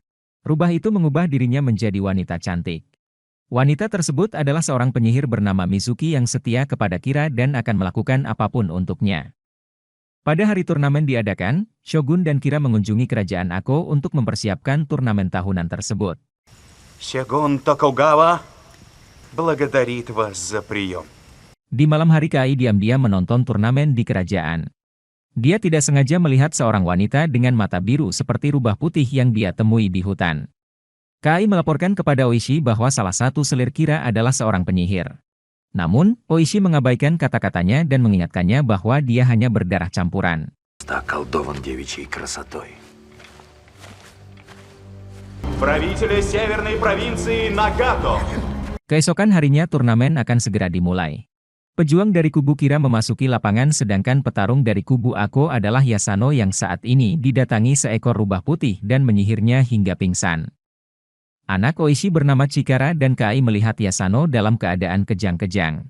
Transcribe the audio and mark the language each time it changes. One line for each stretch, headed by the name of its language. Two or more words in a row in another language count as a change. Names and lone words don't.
Indonesian: Rubah itu mengubah dirinya menjadi wanita cantik. Wanita tersebut adalah seorang penyihir bernama Mizuki yang setia kepada Kira dan akan melakukan apapun untuknya. Pada hari turnamen diadakan, Shogun dan Kira mengunjungi kerajaan Ako untuk mempersiapkan turnamen tahunan tersebut.
Russian: Shogun Tokugawa благодарит вас за прием.
Indonesian: Di malam hari Kai diam-diam menonton turnamen di kerajaan. Dia tidak sengaja melihat seorang wanita dengan mata biru seperti rubah putih yang dia temui di hutan. Kai melaporkan kepada Oishi bahwa salah satu selir Kira adalah seorang penyihir. Namun, Oishi mengabaikan kata-katanya dan mengingatkannya bahwa dia hanya berdarah campuran.
Russian: Околдован девичьей красотой. Правители северной провинции Нагато.
Indonesian: Keesokan harinya turnamen akan segera dimulai. Pejuang dari kubu Kira memasuki lapangan sedangkan petarung dari kubu Ako adalah Yasano yang saat ini didatangi seekor rubah putih dan menyihirnya hingga pingsan. Anak Oishi bernama Chikara dan Kai melihat Yasano dalam keadaan kejang-kejang.